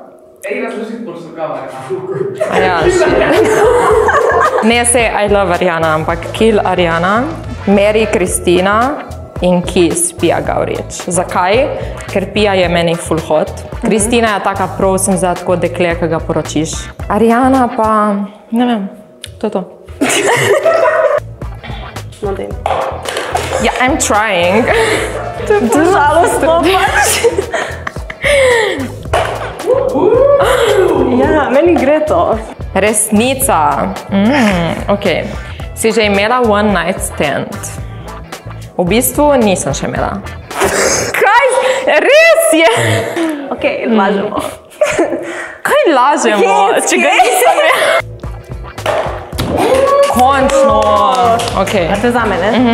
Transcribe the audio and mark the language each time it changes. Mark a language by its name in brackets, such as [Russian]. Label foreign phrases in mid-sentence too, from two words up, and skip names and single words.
[Slovenian] Ja, ne, se [English] I love Ariana, [Slovenian] ampak Kill Ariana, Marry Kristina in Kiss Pia Gavrič. Zakaj? Ker Pia je meni full hot. Kristina je taka prosim za tako dekle, ki ga poročiš. Ariana pa, ne vem, to je to. No, dej. Ja, [English] I'm trying. [Slovenian] To je žalostno pač. Ja, meni gre to. Resnica. Ok. Si že imela [English] one night stand? [Slovenian] V bistvu nisem še imela. Kaj? Res je? Ok, lažemo. Kaj lažemo? Če ga nisem imela? Končno. Ok. A to je za mene?